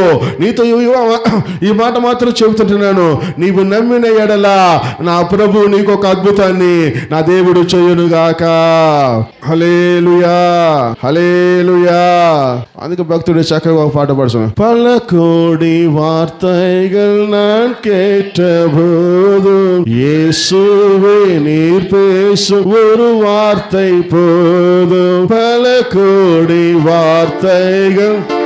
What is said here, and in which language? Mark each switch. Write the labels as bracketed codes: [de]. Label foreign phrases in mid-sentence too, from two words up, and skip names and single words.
[te] నీతో ఈ మాట మాత్రం చెబుతుంటున్నాను, నీవు నమ్మిన ఎడల నా ప్రభు నీకు ఒక అద్భుతాన్ని నా దేవుడు చేయునుగాక. హల్లెలూయా, హల్లెలూయా. అందుకే భక్తుడు చక్కగా ఒక పాట పాడుతున్నాడు. [ta] పలకోడి వార్తైகள் நான் கேட்டபோதும் இயேசுவே நீர் பேசும் ஒரு வார்த்தை போதும். பலகோடி வார்த்தைகள்